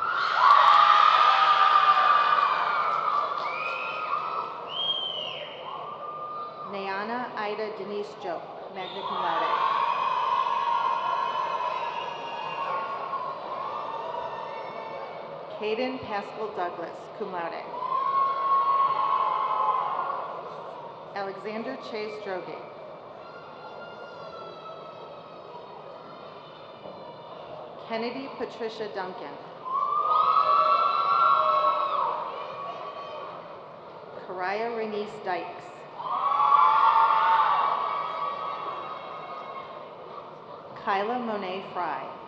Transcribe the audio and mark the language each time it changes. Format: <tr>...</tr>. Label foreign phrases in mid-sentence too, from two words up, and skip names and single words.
<en>Nayana Ida Denise Jo,</en> <la>magna cum laude.</la> <en>Caden Pascal Douglas,</en> <la>cum laude.</la> <en>Alexander Chase Droge. Kennedy Patricia Duncan. Karaya Renice Dykes. Kyla Monet Fry.</en>